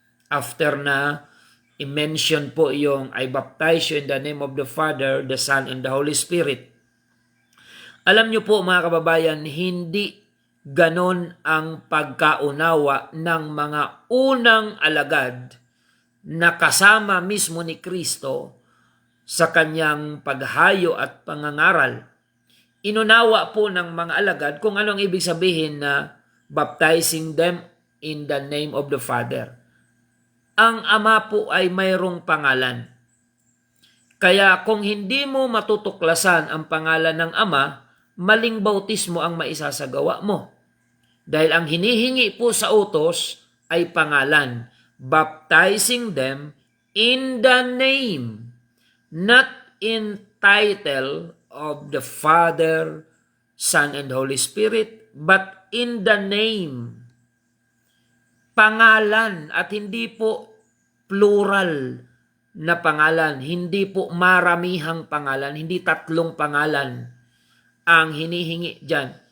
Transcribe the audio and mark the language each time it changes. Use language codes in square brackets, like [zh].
[en] After [tl] na i-mention po yung [en] I baptize you in the name of the Father, the Son, and the Holy Spirit. [tl] Alam niyo po mga kababayan, hindi ganon ang pagkaunawa ng mga unang alagad na kasama mismo ni Kristo sa kanyang paghayo at pangangaral. Inunawa po ng mga alagad kung anong ibig sabihin na [en] baptizing them in the name of the Father. [tl] Ang Ama po ay mayroong pangalan. Kaya kung hindi mo matutuklasan ang pangalan ng Ama, maling bautismo ang maisasagawa mo. Dahil ang hinihingi po sa utos ay pangalan, [en] baptizing them in the name, not in title of the Father, Son, and Holy Spirit, but in the name. [tl] Pangalan, at hindi po plural na pangalan, hindi po maramihang pangalan, hindi tatlong pangalan ang hinihingi dyan.